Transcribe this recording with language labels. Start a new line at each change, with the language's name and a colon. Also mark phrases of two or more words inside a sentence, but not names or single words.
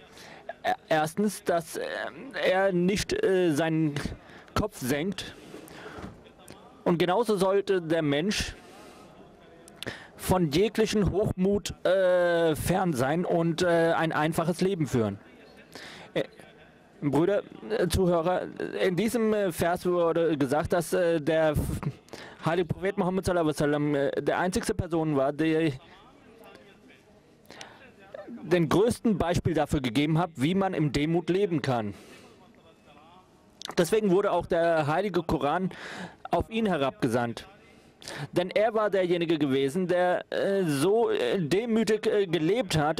German: Erstens, dass er nicht seinen Kopf senkt, und genauso sollte der Mensch von jeglichen Hochmut fern sein und ein einfaches Leben führen. Brüder, Zuhörer, in diesem Vers wurde gesagt, dass der heilige Prophet Muhammad
Arabic: صلى الله عليه وسلم
German: der einzigste Person war, die den größten Beispiel dafür gegeben hat, wie man im Demut leben kann. Deswegen wurde auch der heilige Koran auf ihn herabgesandt. Denn er war derjenige gewesen, der so demütig gelebt hat.